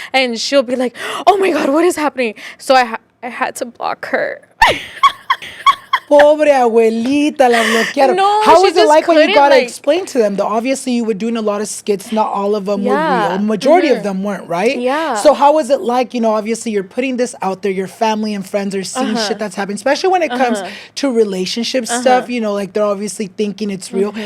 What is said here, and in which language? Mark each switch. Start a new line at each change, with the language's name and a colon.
English: And she'll be like, oh my god, what is happening? So I had to block her.
Spanish: Pobre abuelita, la bloquearon.
English: No, how was it like when you got to like, explain to them that obviously you were doing a lot of skits, not all of them were real. Majority of them weren't, right? Yeah. So how was it like, you know, obviously you're putting this out there, your family and friends are seeing shit that's happening, especially when it comes to relationship stuff, you know, like they're obviously thinking it's real.